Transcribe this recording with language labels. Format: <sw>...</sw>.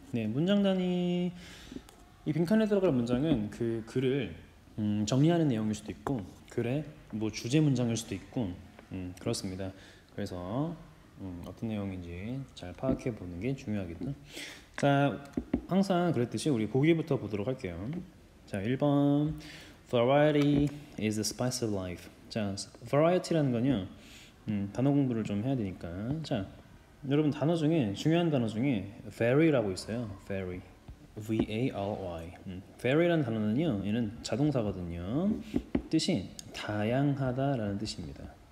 <ko>네, 문장 단위. 이 빈칸에 들어갈 문장은 그 글을 정리하는 내용일 수도 있고 글의 뭐 주제 문장일 수도 있고 그렇습니다. 그래서 어떤 내용인지 잘 파악해 보는 게 중요하겠죠. 자, 항상 그랬듯이 우리 보기부터 보도록 할게요.</ko> <en>자, 1번 Variety is the spice of life.</en> <ko>자, variety라는 건요 단어 공부를 좀 해야 되니까 자, 여러분 단어 중에 중요한 단어 중에 vary라고 있어요.</ko> <en>vary V-A-R-Y.</en> <ko>vary라는 단어는요, 얘는 자동사거든요. 뜻이 다양하다라는 뜻입니다.</ko>